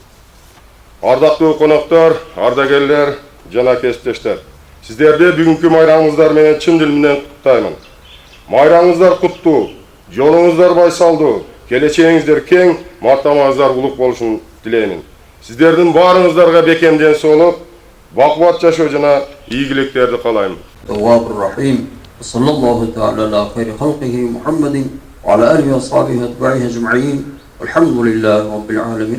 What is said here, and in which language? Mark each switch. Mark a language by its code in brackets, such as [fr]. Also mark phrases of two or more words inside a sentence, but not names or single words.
[ky] Ардактуу коноктор, ардагерлер жана кесиптештер, сиздерди бүгүнкү майрамыңыздар менен чын дил менен куттуктаймын. Майрамыңыздар куттуу, жолуңуздар байсалдуу, келечегиңиздер кең, мартабаңыздар улук болушун тилеймин. Сиздердин баарыңыздарга бекем ден соолук, бакубат жашоо жана ийгиликтерди каалайм. [ar] صلى الله تعالى على خير خلقه محمد وعلى آله وصحبه وأتباعه أجمعين والحمد لله رب العالمين.